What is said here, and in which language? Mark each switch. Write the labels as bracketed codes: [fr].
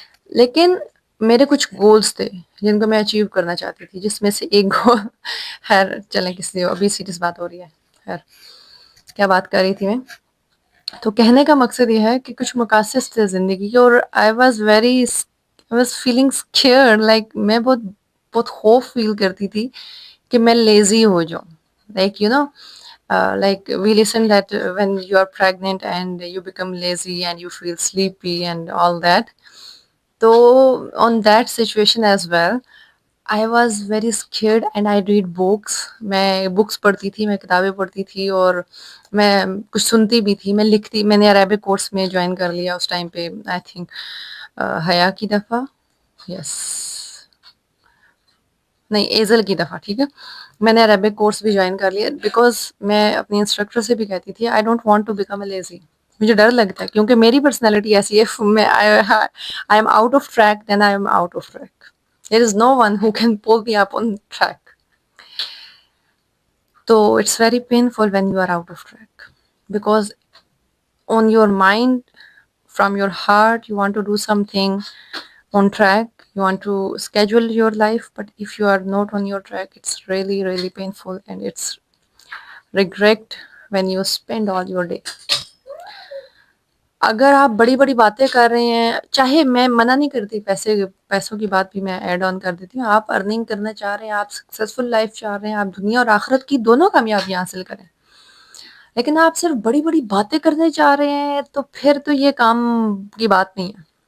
[ur] لیکن میرے کچھ گولس تھے جن کو میں اچیو کرنا چاہتی تھی, جس میں سے ایک گول خیر چلیں کسی ابھی سیریس بات ہو رہی ہے. خیر کیا بات کر رہی تھی میں؟ تو کہنے کا مقصد یہ ہے کہ کچھ مقاصد تھے زندگی کے, اور [en] I was feeling scared. [ur] Like میں بہت بہت خوف فیل کرتی تھی کہ میں لیزی ہو جاؤں. [en] Like you know, like we listen that when you are pregnant and you become lazy and you feel sleepy and all that. So on that situation as well, I was very scared and I read books. [ur] میں books پڑھتی تھی, میں کتابیں پڑھتی تھی, اور میں کچھ سنتی بھی تھی, میں لکھتی. میں نے عربک کورس میں جوائن کر لیا اس ٹائم پہ, [en] I think [ur] حیا کی دفعہ, یس نہیں ایزل کی دفعہ, ٹھیک ہے. میں نے عربک کورس بھی جوائن کر لیا بیکاز میں اپنی انسٹرکٹر سے بھی کہتی تھی [en] I don't want to become a lazy. [ur] مجھے ڈر لگتا ہے کیونکہ میری پرسنالٹی ایسی ہے, میں [en] I am out of track [ur] then I am out of track. [en] There is no one who can pull me up on track. [ur] تو [en] It's very painful when you are out of track because on your mind, from your heart, you want to do something on track, you want to schedule your life, but if you are not on your track, it's really really painful and it's regret when you spend all your day. [ur] اگر آپ بڑی بڑی باتیں کر رہے ہیں, چاہے میں منع نہیں کرتی, پیسوں کی بات بھی میں ایڈ آن کر دیتی ہوں. آپ ارننگ کرنا چاہ رہے ہیں, آپ سکسیزفل لائف چاہ رہے ہیں, آپ دنیا اور آخرت کی دونوں کامیابیاں حاصل کریں, لیکن آپ صرف بڑی بڑی باتیں کرنے چاہ رہے ہیں, تو پھر تو یہ کام کی بات نہیں ہے.